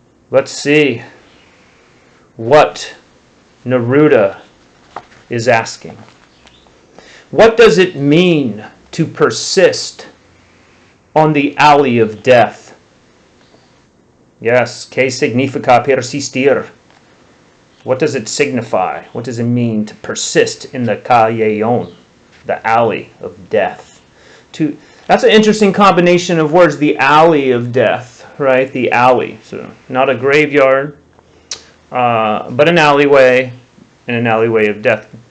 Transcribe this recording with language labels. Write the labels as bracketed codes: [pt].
[en] Let's see what Neruda is asking. What does it mean to persist on the alley of death? Yes, [es] ¿qué significa persistir? [en] What does it signify? What does it mean to persist in the callejón, the alley of death? That's an interesting combination of words, the alley of death, right? The alley. So not a graveyard, but an alleyway, and an alleyway of death.